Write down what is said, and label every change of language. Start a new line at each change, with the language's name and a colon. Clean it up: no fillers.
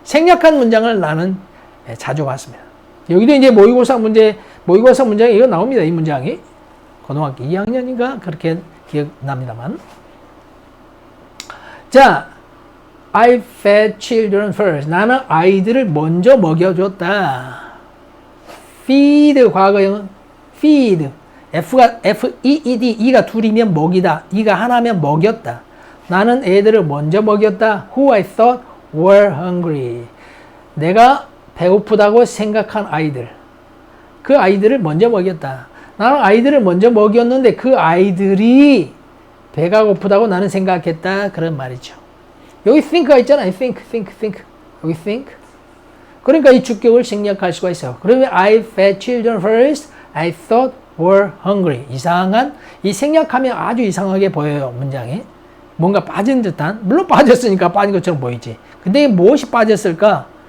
Korean: 생략한 문장을 나는 자주 봤습니다. 여기도 이제 모의고사 문장에 이거 나옵니다. 이 문장이 고등학교 2학년인가 그렇게 기억납니다만.
English: 자, I fed children first.
Korean: 나는 아이들을 먼저 먹여줬다. feed 과거형은 feed. F-E-E-D. E가 둘이면 먹이다. E가 하나면 먹였다. 나는 애들을 먼저 먹였다.
English: Who I thought were hungry.
Korean: 내가 배고프다고 생각한 아이들. 그 아이들을 먼저 먹였다. 나는 아이들을 먼저 먹였는데 그 아이들이 배가 고프다고 나는 생각했다. 그런 말이죠. 여기 think가 있잖아요. think. 여기 think. 그러니까 이 주격을 생략할 수가 있어요. 그러면
English: I fed children first. I thought were hungry.
Korean: 이상한, 이 생략하면 아주 이상하게 보여요. 문장이. 뭔가 빠진 듯한, 물론 빠졌으니까 빠진 것처럼 보이지. 근데 무엇이 빠졌을까?